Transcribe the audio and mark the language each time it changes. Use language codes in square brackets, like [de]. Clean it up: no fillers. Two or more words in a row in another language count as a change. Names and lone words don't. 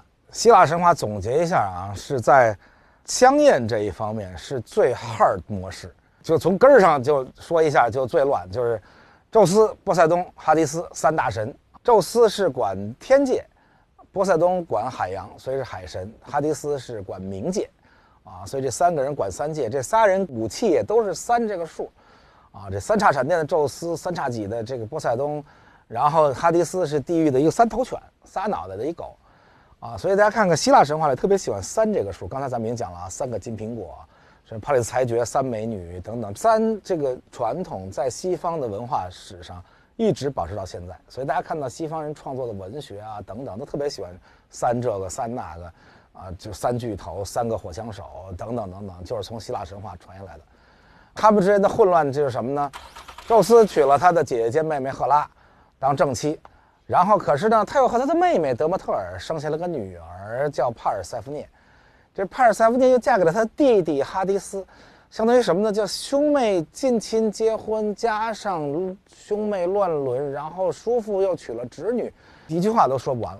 [zh] 希臘神話總結一下啊，是在香豔這一方面是最 hard 模式，就從根兒上就說一下就最亂，就是宙斯、波塞冬、哈迪斯三大神。宙斯是管天界，波塞冬管海洋，所以是海神；哈迪斯是管冥界啊，所以這三個人管三界。這仨人武器也都是3 這個數啊，這三叉閃電的宙斯，三叉戟的这個波塞冬，然後哈迪斯是地獄的一個3頭犬，3腦袋的一狗啊。所以大家看看希臘神話裡特別喜歡3這個數。剛才咱們已經講了啊，3個金蘋果，是帕里斯裁決、3美女等等。3這個傳統在西方的文化史上一直保持到現在。所以大家看到西方人创作的文学啊等等，都特別喜歡三這個三那個啊，就三巨頭、三個火槍手等等等等，就是從希臘神話傳下來的。他們之間的混亂就是什麼呢？宙斯娶了他的姐姐兼妹妹赫拉當正妻，然後可是呢，他又和他的妹妹德莫特爾生下了個女兒叫帕爾塞福涅。這帕爾塞福涅又嫁給了他弟弟哈迪斯，相當於什么呢？叫兄妹近親結婚，加上兄妹亂倫，然後叔父又娶了侄女，一句話都說不完了。